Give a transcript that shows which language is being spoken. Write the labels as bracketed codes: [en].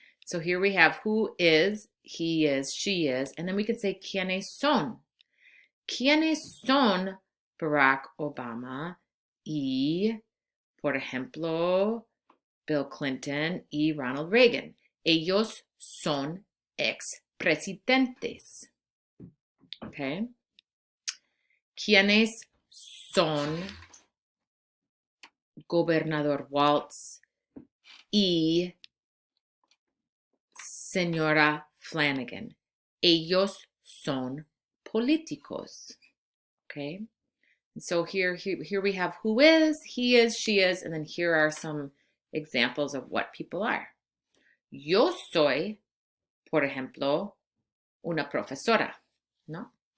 [en] So here we have who is, he is, she is, and then we can say [es] quiénes son. ¿Quiénes son Barack Obama y, por ejemplo, Bill Clinton y Ronald Reagan? Ellos son expresidentes. Okay? ¿Quiénes son Gobernador Waltz y señora Flanagan? Ellos son políticos. Okay? [en] And so here we have who is, he is, she is, and then here are some examples of what people are. [es] Yo soy, por ejemplo, una profesora, ¿no?